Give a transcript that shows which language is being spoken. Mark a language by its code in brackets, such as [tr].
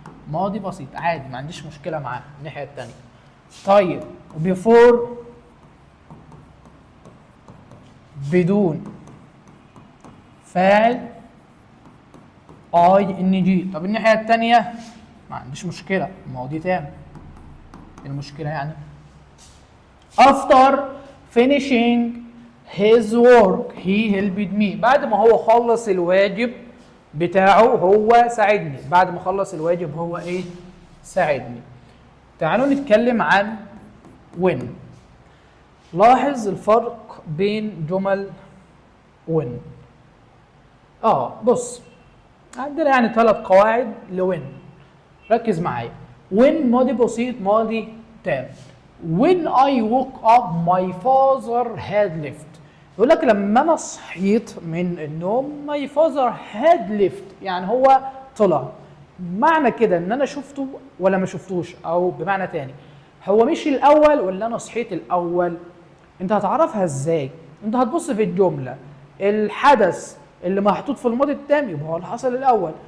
[ar] ماضي بسيط عادي، ما عنديش مشكله معاه الناحيه الثانيه. طيب بيفور بدون فاعل اي ان جي. طب الناحيه الثانيه ما عنديش مشكله، ماضي تام. [en] المشكله يعني after finishing his work he helped me. [ar] بعد ما هو خلص الواجب بتاعه هو ساعدني. بعد ما خلص الواجب هو ايه؟ ساعدني. تعالوا نتكلم عن when. لاحظ الفرق بين جمل when. بص عندنا يعني 3 قواعد لوين. ركز معايا. when ماضي بسيط ماضي تام. [en] when I woke up my father had left. [ar] يقول لك لما انا صحيت من النوم [en] my father had left، [ar] يعني هو طلع. معنى كده ان انا شفته ولا ما شفتوش، او بمعنى تاني هو مشي الاول ولا انا صحيت الاول. انت هتعرفها ازاي؟ انت هتبص في الجمله الحدث اللي محطوط في الماضي التام يبقى هو اللي حصل الاول.